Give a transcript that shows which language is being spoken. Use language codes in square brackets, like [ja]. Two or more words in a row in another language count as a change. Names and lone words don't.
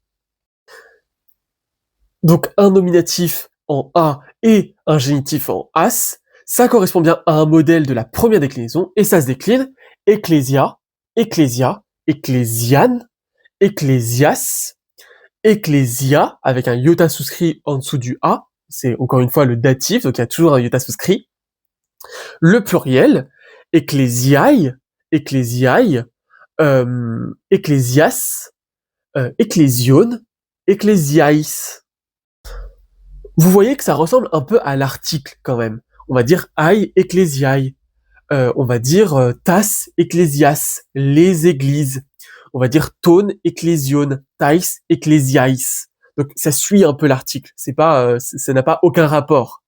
[fr] Donc un nominatif en a et un génitif en as, ça correspond bien à un modèle de la première déclinaison et ça se décline [el] ἐκκλησία, ἐκκλησία, ἐκκλησίαν, ἐκκλησίας, ἐκκλησίᾳ [fr] avec un iota souscrit en dessous du a, c'est encore une fois le datif, donc il y a toujours un iota souscrit. Le pluriel, [el] ἐκκλησίαι, ἐκκλησίαι, ἐκκλησίας, ἐκκλησιῶν, ἐκκλησίαις. [fr] Vous voyez que ça ressemble un peu à l'article quand même. On va dire [el] αἱ ἐκκλησίαι. [fr] On va dire [el] τὰς ἐκκλησίας, [fr] les églises. On va dire [el] τῶν ἐκκλησιῶν, ταῖς ἐκκλησίαις. [fr] Donc ça suit un peu l'article. C'est pas, ça n'a pas aucun rapport.